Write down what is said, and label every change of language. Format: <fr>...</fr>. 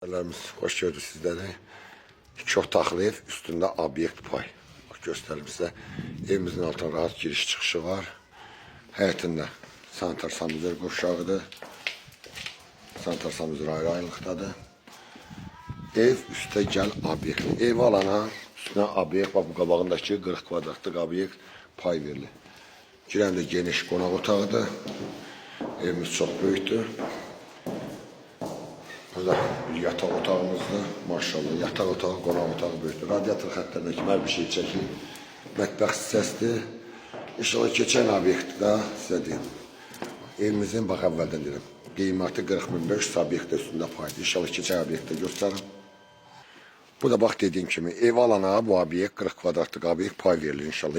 <tr>Müşterilerimiz hoş gördük sizleri.</tr> <az>İki otaqlı ev,</az> <tr>üstünde obyekt pay. Bak gösterelim size. Evimizin altına rahat giriş çıkışı var.</tr> <az>Həyətində sanitar sanuzör qovşağıdır. Sanitar sanuzör ayrı ayrılıqdadır. Ev üstə gəl obyekt. Ev alana üstünə obyekt, bak bu qabağındakı 40 kvadratlıq obyekt pay verilir. Girəndə geniş qonaq otağıdır. Evimiz çox böyükdür. Burada bir yataq otağımızdır. Maşallah yataq otağı, qonaq otağı böyükdür. Radiator xətlərindəki hər bir şey çəkil. Mətbəx hissəsidir. İnşallah keçən obyektdə sizə deyim. Evimizin bax əvvəldən deyirəm. Qiyməti 40.500 obyektdə üstündə paydır. İnşallah keçən obyektdə göstərim. Bu da bax dediyim kimi ev alana bu obyekt 40 kvadratlıq obyekt pay verilir inşallah.</az>